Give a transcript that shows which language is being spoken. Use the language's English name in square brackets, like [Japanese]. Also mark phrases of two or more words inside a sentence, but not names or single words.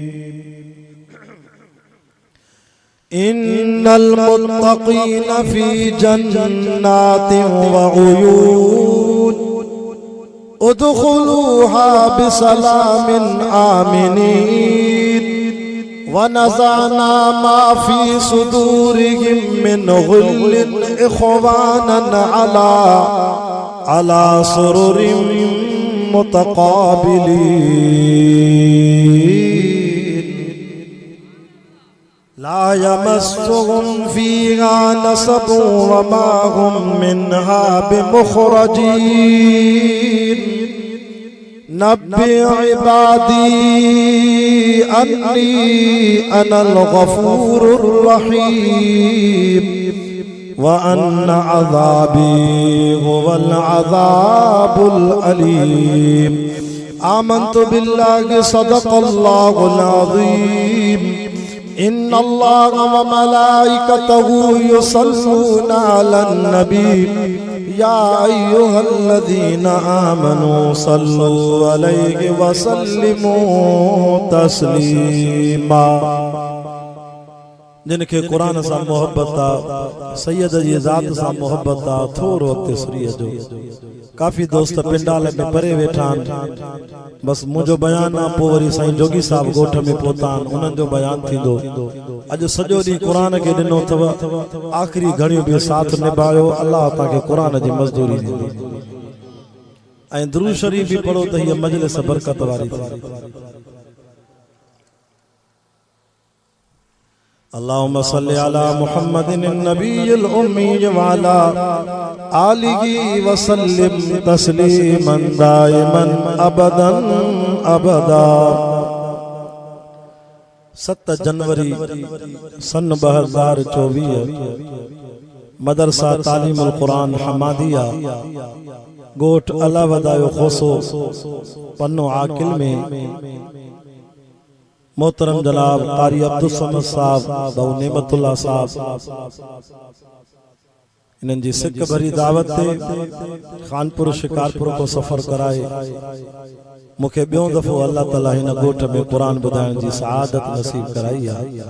[Arabic] إن المتقين في جنات وعيون ادخلوها بسلام آمنين ونزعنا ما في صدورهم من غل إخوانا على سرر متقابلين. لا يمسهم فيها نصب وما هم منها بمخرجين. نبئ عبادي أني أنا الغفور الرحيم وأن عذابي هو العذاب الأليم. آمنت بالله صدق الله العظيم. إن الله وملائكته يصلون على النبي يا أيها الذين آمنوا صلوا عليه وسلموا تسليما. [Sindhi] जिनके कुरान सा मोहब्बत आ, सैयद जी ज़ात सा मोहब्बत आ, थोरो तिसरीअ जो। काफ़ी दोस्त पिंडाल में परे वेठा बस मुझो बयान आ, पोइ वरी साईं जोगी साहब गोठ में पहुता उन्हनि जो बयान थींदो। अॼु सॼो ॾींहुं क़ुरान खे ॾिनो अथव, आख़िरी घड़ियूं बि साथ निभायो। अल्लाह तव्हांखे क़ुरान जी मज़दूरी ॾींदी ऐं दुरूद शरीफ़ भी पढ़ो त हीअ मजलिस बरकत वारी थी। [Arabic] اللهم صل على محمد النبي الأمي وعلى آله وسلم تسليما دائما أبدا أبدا. [Sindhi] 7 जनवरी सन 2024 मदरसा तालीमुल कुरान हमादिया गोठ अलावदायो खोसो पन्नो आकिल में मोहतरम जनाब कारी अब्दुल समद साहब बहु नेमतुल्लाह साहब इन्हनि जी सिक भरी दावत ते खानपुर शिकारपुर को सफ़र कराए मुखे ॿियों दफ़ो अल्लाह ताला हिन ॻोठ में क़ुरान ॿुधाइण जी सआदत नसीब कराई आहे।